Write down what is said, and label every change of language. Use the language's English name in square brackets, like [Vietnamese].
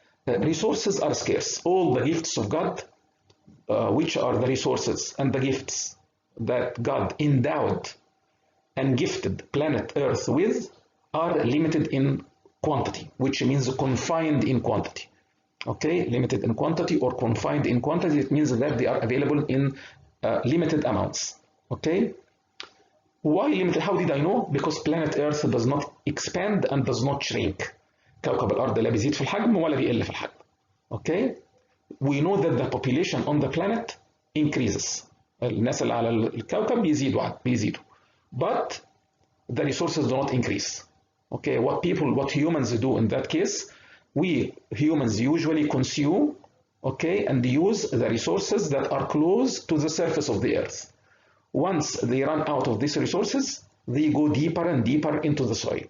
[English] Resources are scarce. All the gifts of God, which are the resources and the gifts that God endowed and gifted planet Earth with, are limited in quantity, which means confined in quantity. Okay, limited in quantity or confined in quantity, it means that they are available in limited amounts. Okay, why limited? How did I know? Because planet Earth does not expand and does not shrink. [Arabic] كوكب الأرض لا بيزيد في الحجم ولا بيقل في الحجم. [English] Okay, we know that the population on the planet increases. [Arabic] الناس اللي على الكوكب بيزيدوا. [English] But the resources do not increase. Okay, what humans do in that case, we humans usually consume, okay, and use the resources that are close to the surface of the earth. Once they run out of these resources, they go deeper and deeper into the soil.